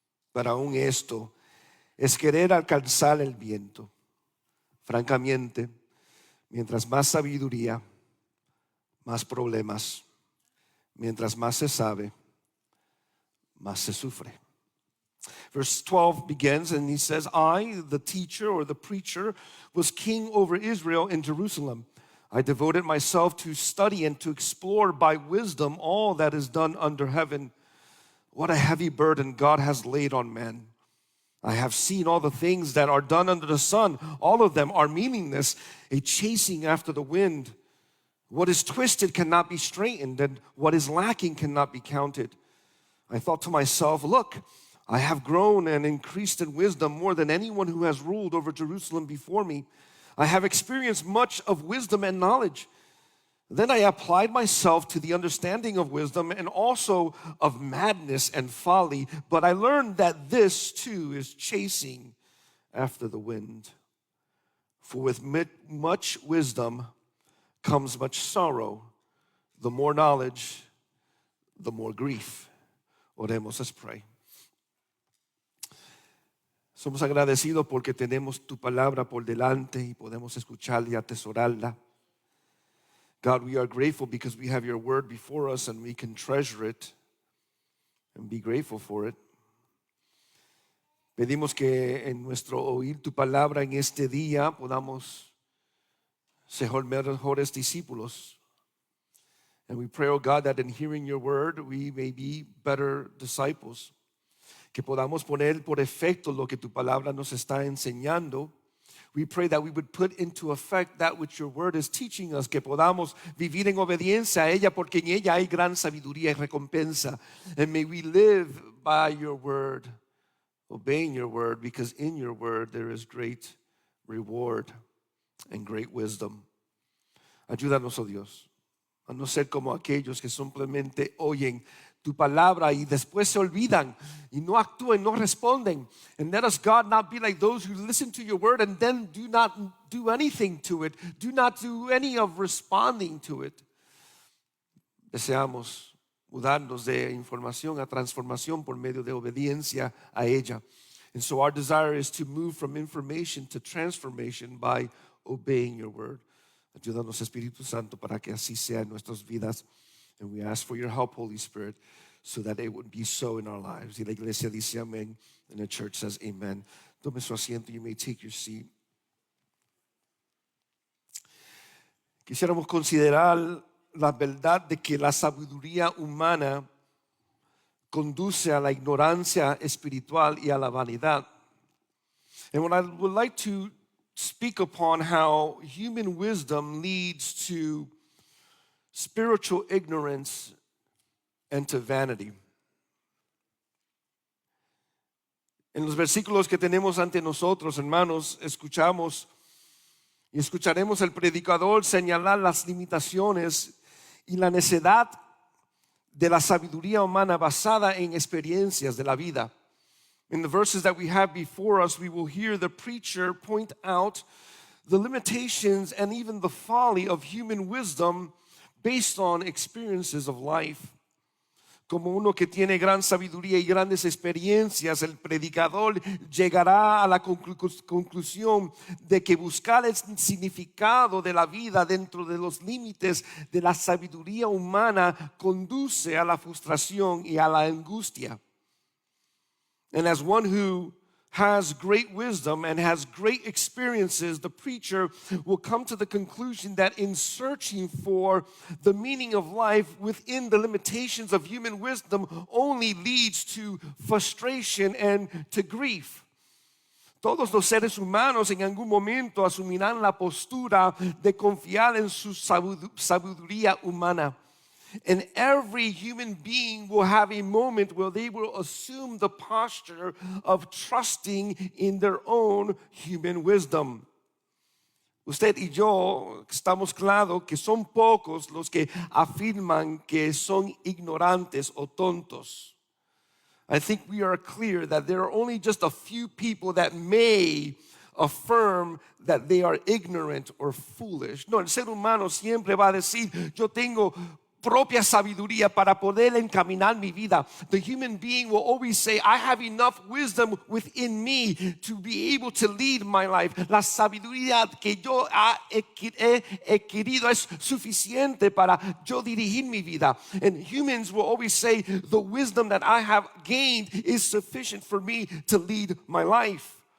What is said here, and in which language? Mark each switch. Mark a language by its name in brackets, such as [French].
[Spanish] Pero aún esto es querer alcanzar el viento. Francamente, mientras más sabiduría, más problemas. Mientras más se sabe, más se sufre. [English] Verse 12 begins and he says, I, the teacher or the preacher, was king over Israel in Jerusalem. I devoted myself to study and to explore by wisdom all that is done under heaven. What a heavy burden God has laid on man. I have seen all the things that are done under the sun. All of them are meaningless, a chasing after the wind. What is twisted cannot be straightened, and what is lacking cannot be counted. I thought to myself, look, I have grown and increased in wisdom more than anyone who has ruled over Jerusalem before me. I have experienced much of wisdom and knowledge. Then I applied myself to the understanding of wisdom and also of madness and folly. But I learned that this too is chasing after the wind. For with much wisdom comes much sorrow. The more knowledge, the more grief. [Spanish] Oremos, [English] let's pray. [Spanish] Somos agradecidos porque tenemos tu palabra por delante y podemos escucharla y atesorarla. [English] God, we are grateful because we have your word before us and we can treasure it and be grateful for it. [Spanish] Pedimos que en nuestro oír tu palabra en este día podamos ser mejores discípulos. [English] And we pray, oh God, that in hearing your word we may be better disciples. [Spanish] Que podamos poner por efecto lo que tu palabra nos está enseñando. [English] We pray that we would put into effect that which your word is teaching us, [Spanish] que podamos vivir en obediencia a ella, porque en ella hay gran sabiduría y recompensa. [English] And may we live by your word, obeying your word, because in your word there is great reward and great wisdom. [Spanish] Ayúdanos, oh Dios, a no ser como aquellos que simplemente oyen tu palabra y después se olvidan y no actúan, no responden. [English] And let us, God, not be like those who listen to your word and then do not do anything to it. Do not do any of responding to it. [Spanish] Deseamos mudarnos de información a transformación por medio de obediencia a ella. [English] And so our desire is to move from information to transformation by obeying your word. [Spanish] Ayúdanos, Espíritu Santo, para que así sea en nuestras vidas. [English] And we ask for your help, Holy Spirit, so that it would be so in our lives. [Spanish] Y la iglesia dice amén, [English] and the church says amen. [Spanish] Tome su asiento, [English] you may take your seat. [Spanish] Quisiéramos considerar la verdad de que la sabiduría humana conduce a la ignorancia espiritual y a la vanidad. [English] And what I would like to speak upon how human wisdom leads to spiritual ignorance and to vanity. [Spanish] En los versículos que tenemos ante nosotros, hermanos, escuchamos y escucharemos el predicador señalar las limitaciones y la necedad de la sabiduría humana basada en experiencias de la vida. [English] In the verses that we have before us, we will hear the preacher point out the limitations and even the folly of human wisdom based on experiences of life. [Spanish] Como uno que tiene gran sabiduría y grandes experiencias, el predicador llegará a la conclusión de que buscar el significado de la vida dentro de los límites de la sabiduría humana conduce a la frustración y a la angustia. [English] And as one who has great wisdom and has great experiences, the preacher will come to the conclusion that in searching for the meaning of life within the limitations of human wisdom only leads to frustration and to grief. [Spanish] Todos los seres humanos en algún momento asumirán la postura de confiar en su sabiduría humana. [English] And every human being will have a moment where they will assume the posture of trusting in their own human wisdom. [Spanish] Usted y yo estamos claros que son pocos los que afirman que son ignorantes o tontos. [English] I think we are clear that there are only just a few people that may affirm that they are ignorant or foolish. [Spanish] No, el ser humano siempre va a decir, yo tengo propia sabiduría para poder encaminar mi vida. [English] The human being will always say, I have enough wisdom within me to be able to lead my life. [Spanish] La sabiduría que yo he adquirido es suficiente para yo dirigir mi vida. [English] And humans will always say, the wisdom that I have gained is sufficient for me to lead my life.